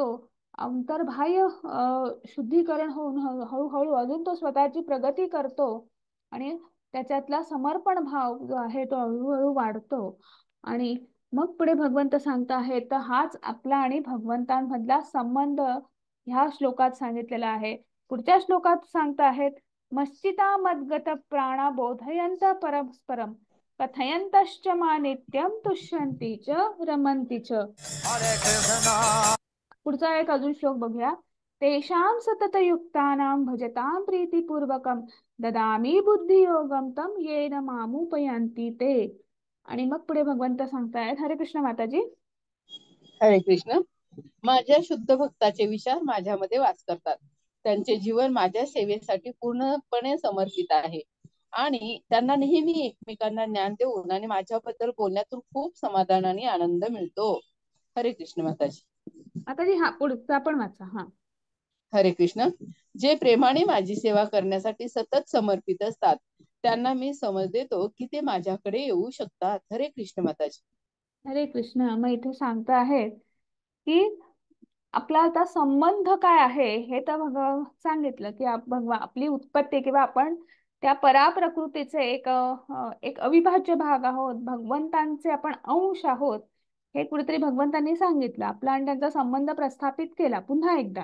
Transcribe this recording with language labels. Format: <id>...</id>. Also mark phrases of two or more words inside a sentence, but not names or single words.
<mr>अंतर्बाह्य शुद्धीकरण होऊन हळूहळू अजून तो स्वतःची प्रगती करतो आणि त्याच्यातला समर्पण भाव जो आहे तो हळूहळू वाढतो. आणि मग पुढे भगवंत सांगता आहे तर हाच आपला आणि भगवंतांमधला संबंध ह्या श्लोकात सांगितलेला आहे. पुढच्या श्लोकात सांगता आहेत,</mr> <sa>मस्सिता मद्गत प्राणा बोधयंत परस्परम कथयंतश्च मा नित्यं तुष्यन्ति च रमन्ति च.</sa> <mr>पुढचा एक अजून श्लोक बघूया.</mr> <sa>तेषां सततयुक्तानां भजतां प्रीतिपूर्वकं ददामी बुद्धियोगम तम येन मामुपयांती ते.</sa> <mr>आणि मग पुढे भगवंत सांगतायत, हरे कृष्ण माताजी. हरे कृष्ण. माझ्या शुद्ध भक्ताचे विचार माझ्यामध्ये वास करतात. त्यांचे जीवन माझ्या सेवेसाठी पूर्णपणे समर्पित आहे आणि त्यांना नेहमी एकमेकांना ज्ञान देऊन आणि माझ्याबद्दल बोलण्यातून खूप समाधान आणि आनंद मिळतो. हरे कृष्ण माताजी. माताजी हा पुढचा पण वाचा. हा. हरे कृष्ण. जे प्रेमाने माझी सेवा करण्यासाठी सतत समर्पित असतात त्यांना मी समज देतो की ते माझ्याकडे येऊ शकतात. हरे कृष्ण माताजी. हरे कृष्ण. मग इथे सांगता आहेत की आपला आता संबंध काय आहे हे तर सांगितलं की आपली उत्पत्ती किंवा आपण त्या पराप्रकृतीचे एक अविभाज्य भाग आहोत, भगवंतांचे आपण अंश आहोत. हे कुठेतरी भगवंतांनी सांगितलं, आपला आणि त्यांचा संबंध प्रस्थापित केला पुन्हा एकदा.</mr>